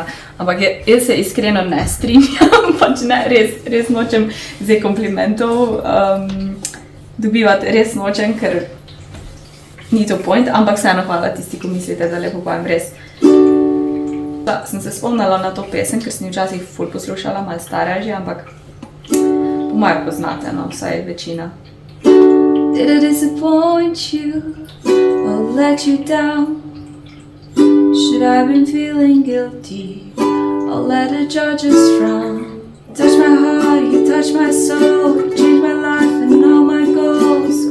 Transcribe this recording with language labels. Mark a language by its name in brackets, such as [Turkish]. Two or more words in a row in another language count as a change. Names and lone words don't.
[Slovenian] Ampak jaz se iskreno ne strinjam, pač ne, res nočem zdaj komplimentov dobivati, res nočem, ker ni to point, ampak vseeno hvala tisti, ko mislite, da lepo pojem, res. Sem se spomnila na to pesem, ker sem jo včasih ful poslušala, malo stara že, ampak po moje poznate, no, vsaj večina. [English] Did I disappoint you or let you down? Should I been feeling guilty or let the judges frown? Touch my heart, you touch my soul, change my life and all my goals.